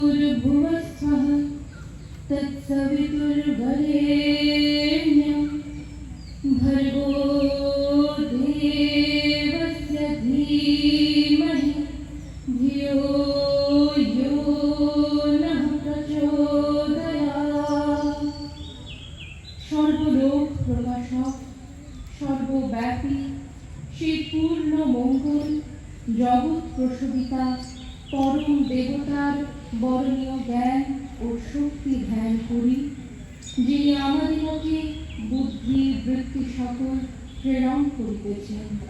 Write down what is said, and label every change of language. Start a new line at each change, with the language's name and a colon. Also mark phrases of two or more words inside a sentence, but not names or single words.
Sanskrit: भुवस्वः तत्सवितुर्वरेण्यं भर्गो देवस्य धीमहि धियो यो नः प्रचोदयात्।
Bangla: সর্বলোক প্রকাশক সর্বব্যাপী সেই পূর্ণ মঙ্গল জগৎ প্রসবিতা পরম দেবতার বরণীয় জ্ঞান ও শক্তি ধ্যান করি, যিনি আমাদিগকে বুদ্ধি বৃত্তি সকল প্রেরণ করিতেছেন।